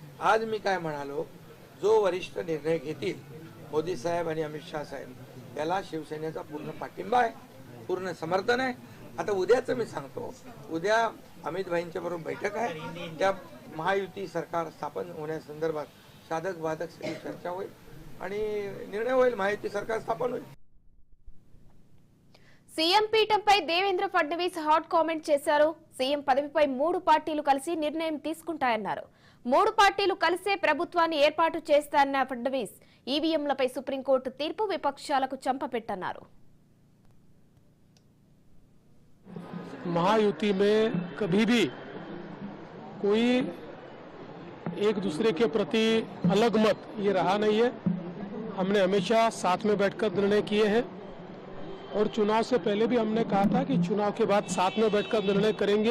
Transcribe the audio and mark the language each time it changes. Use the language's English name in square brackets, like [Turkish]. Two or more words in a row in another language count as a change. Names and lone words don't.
[Marathi] आज मी काय म्हणालो, जो वरिष्ठ निर्णय घेतील मोदी साहेब आणि अमित शाह साहेब याला शिवसेनेचा पूर्ण पाठिंबा आहे, पूर्ण समर्थन आहे. आता उद्याचं मी सांगतो, उद्या अमित भाईंच्या बरोबर बैठक आहे. त्या महायुती सरकार स्थापन होण्यासंदर्भात साधक बाधक सगळी चर्चा होईल आणि निर्णय होईल, महायुती सरकार स्थापन होईल. [Telugu] సీఎం పీఠంపై దేవేంద్ర ఫడ్నవీస్ [English] hot comment [Telugu] చేశారు. సీఎం పదవిపై 3 పార్టీలు కలిసి నిర్ణయం తీసుకుంటాయన్నారు. 3 పార్టీలు కలిసే ప్రభుత్వాన్ని ఏర్పాటు చేస్తారన్న ఫడ్నవీస్ ఈవీఎంలపై సుప్రీంకోర్టు తీర్పు విపక్షాలకు చంపపెట్టన్నారు. [Hindi] महायुति में कभी भी कोई एक दूसरे के प्रति अलग मत ये रहा नहीं है. हमने हमेशा साथ में बैठकर निर्णय किए हैं और चुनाव से पहले भी हमने कहा था कि चुनाव के बाद साथ में बैठकर निर्णय करेंगे.